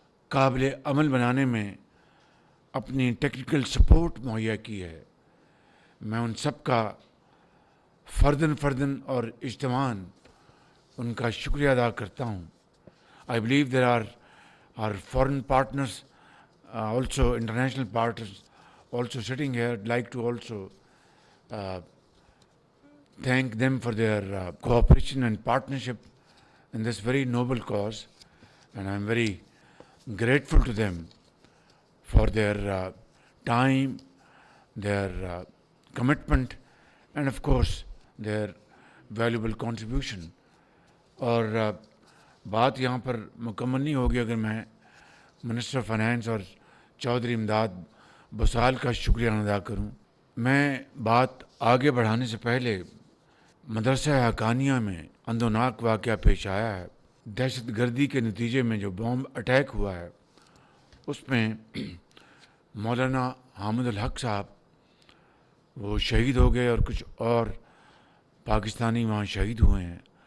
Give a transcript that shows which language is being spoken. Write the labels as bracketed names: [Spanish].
[Urdu] قابل عمل بنانے میں اپنی ٹیکنیکل سپورٹ مہیا کی ہے، میں ان سب کا فرداً اور اجتماعاً ان کا شکریہ ادا کرتا ہوں۔ [English] I believe there are our foreign partners, also international partners also sitting here. I'd like to also thank them for their cooperation and partnership in this very noble cause, and I'm very grateful to them for their time, their commitment, and of course their valuable contribution. [Urdu] اور بات یہاں پر مکمل نہیں ہوگی اگر میں minister finance اور چودھری امداد بسال کا شکریہ ادا کروں۔ میں بات آگے بڑھانے سے پہلے مدرسہ حقانیہ میں اندوناک واقعہ پیش آیا ہے، دہشت گردی کے نتیجے میں جو بومب اٹیک ہوا ہے، اس میں مولانا حامد الحق صاحب وہ شہید ہو گئے اور کچھ اور پاکستانی وہاں شہید ہوئے ہیں۔